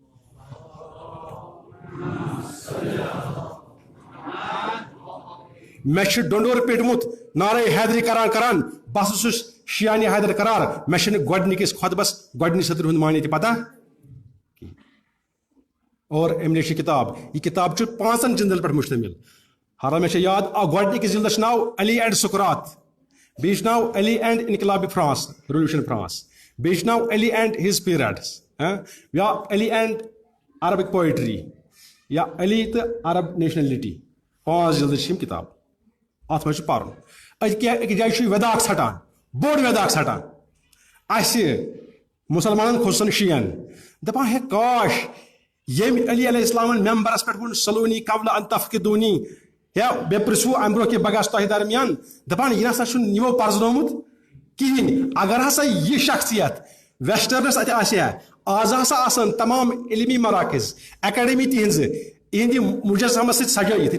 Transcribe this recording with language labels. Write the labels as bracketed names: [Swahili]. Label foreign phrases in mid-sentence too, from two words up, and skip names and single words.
[Kashmiri] مےٚ چھُ ڈونڈور پیٹمُت نعرے حیدری کران بہٕ ہسا چھُس شیانہِ حیدر قرار. مےٚ چھنہٕ گۄڈنِکِس خۄطبس گۄڈنِچ صدرِ ہُنٛد معنی تہِ پتہ. اور أمۍ لیٚچھ یہِ کتاب. یہِ کتاب چھُ 5 جلدن پٮ۪ٹھ مشتمل. حالانکہ مےٚ چھُ یاد گۄڈنِکِس جلدس چھُ ناو علی اینڈ سقراط, بیٚیہِ چھُ ناو علی اینڈ انقلاب فرانس, ریولوشن فرانس, بیٚیہِ چھُ ناو علی اینڈ ہز پیریڈس, یا علی اینڈ عربک پوئٹری, یا علی تہٕ عرب نیشنلٹی. 5 جلدٕ چھِ یِم کتاب. اتھ منٛز چھُ پرُن. أکِس جایہِ چھُ ویداک ژھٹان, بوٚڑ ویداک ژھٹان. اَسہِ مُسلمانن کھوٚت شِین, دپان ہے کاش ییٚمۍ علی علیہ السلامن ممبرس پٮ۪ٹھ ووٚن [Arabic] سلونی قبل ان تفقدونی, [Kashmiri] یا مےٚ پرژھوٕ امہِ برونٛہہ کہِ بہٕ گژھٕ تۄہہِ درمیان, دپان یہِ نسا چھُنہٕ یِمو پرزنومُت کِہینۍ. اگر ہسا یہِ شخصیت ویسٹرنس اتہِ آسہِ ہا, آز ہسا آسن تمام علمی مراکز اکیڈمی تِہنٛزٕ یِہنٛدِ مجسمس سۭتۍ سجٲیِتھ.